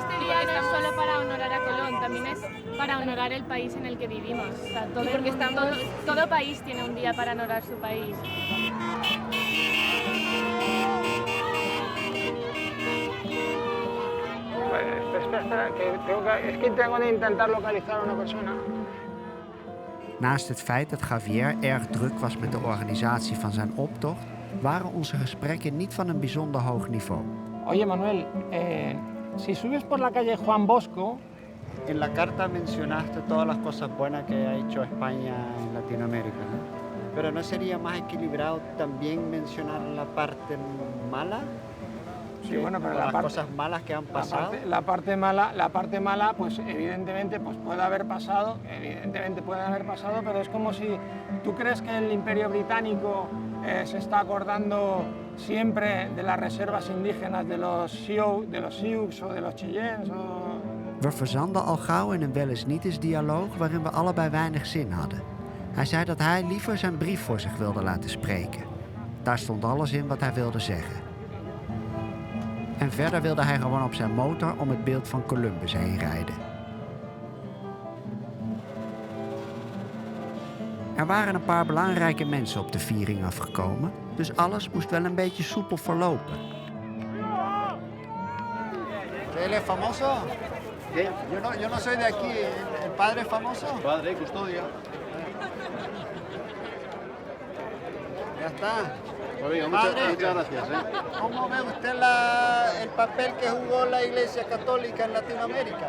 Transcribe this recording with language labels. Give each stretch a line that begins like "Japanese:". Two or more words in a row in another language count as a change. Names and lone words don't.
Spanish: este día no es solo para honorar a Colón, también es para honorar el país en el que vivimos. O sea, todo país tiene un día para honorar su país. Espera, es que tengo que intentar localizar a una persona.
Dutch: Naast het feit dat Javier erg druk was met de organisatie van zijn optocht, waren onze gesprekken niet van een bijzonder hoog niveau.
Spanish: Oye, Manuel, si subes por la calle Juan Bosco... En la carta mencionaste todas las cosas buenas que ha hecho España en Latinoamérica, ¿no? Pero ¿no sería más equilibrado también mencionar la parte mala? Sí, bueno, pero las cosas malas que han pasado. La parte mala, pues evidentemente pues puede haber pasado, pero es como si tú crees que el Imperio Británico se está acordando siempre de las reservas indígenas de los Sioux o de los Cheyennes.
Dutch: We verzanden al gauw in een wel eens niet eens dialoog waarin we allebei weinig zin hadden. Hij zei dat hij liever zijn brief voor zich wilde laten spreken. Daar stond alles in wat hij wilde zeggen. En verder wilde hij gewoon op zijn motor om het beeld van Columbus heen rijden. Er waren een paar belangrijke mensen op de viering afgekomen, dus alles moest wel een beetje soepel verlopen.
Spanish: ¿Él es famoso? ¿Qué? Yo no soy de aquí. ¿El padre es famoso? Padre, custodia. Ya está. Pues venga, muchas gracias. ¿Cómo ve usted el papel que jugó la Iglesia Católica en Latinoamérica?